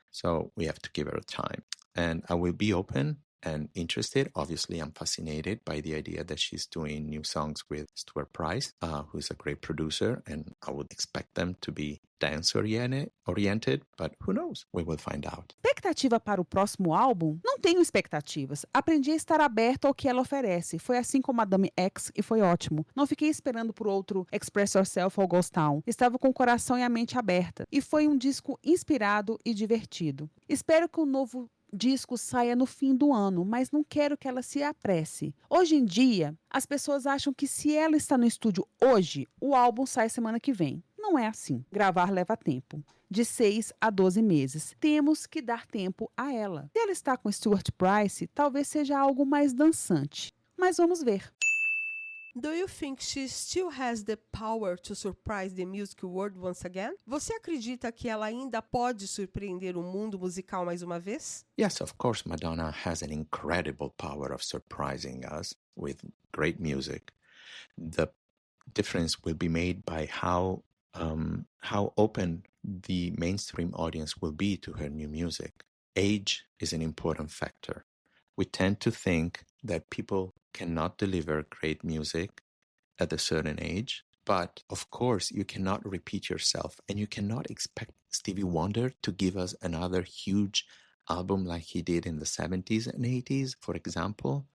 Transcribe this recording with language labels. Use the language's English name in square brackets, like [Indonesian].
[English] So we have to give her time. And I will be open and interested. Obviously, I'm fascinated by the idea that she's doing new songs with Stuart Price, who's a great producer, and I would expect them to be dance-oriented, but who knows? We will find out. [Portuguese] Expectativa para o próximo álbum? Não tenho expectativas. Aprendi a estar aberto ao que ela oferece. Foi assim com Madame X e foi ótimo. Não fiquei esperando por outro Express Yourself ou Ghost Town. Estava com o coração e a mente aberta. E foi um disco inspirado e divertido. Espero que o novo disco saia no fim do ano, mas não quero que ela se apresse. Hoje em dia, as pessoas acham que se ela está no estúdio hoje, o álbum sai semana que vem. Não é assim. Gravar leva tempo. De 6 a 12 meses. Temos que dar tempo a ela. Se ela está com Stuart Price, talvez seja algo mais dançante. Mas vamos ver. [English] Do you think she still has the power to surprise the music world once again? [Portuguese] Você acredita que ela ainda pode surpreender o mundo musical mais uma vez? [English] Yes, of course, Madonna has an incredible power of surprising us with great music. The difference will be made by how open the mainstream audience will be to her new music. Age is an important factor. We tend to think that people cannot deliver great music at a certain age, but of course you cannot repeat yourself, and you cannot expect Stevie Wonder to give us another huge album like he did in the 70s and 80s, for example.